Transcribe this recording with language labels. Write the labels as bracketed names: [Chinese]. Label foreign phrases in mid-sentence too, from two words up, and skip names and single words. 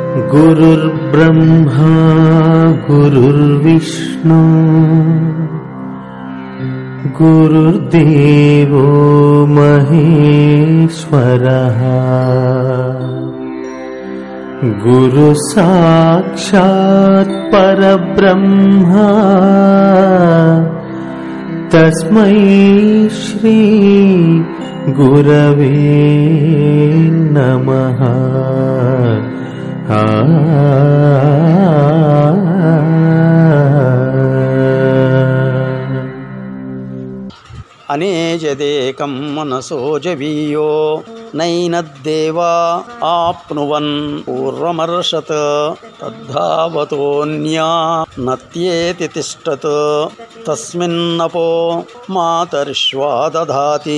[Sanskrit] गुरुर्ब्रह्मा गुरुर्विष्णु गुरुर्देवो महेश्वरः गुरुसाक्षात् परब्रह्मा तस्मै श्री गुरवे नमः। అనేజదేకం మనసో జవీయో నైనద్దేవా ఆప్నువన్ పూర్వమర్షత్ తద్ధావతోన్యా నత్యేతి తిష్టత్ తస్మిన్నపో మాతరిష్వా దధాతి.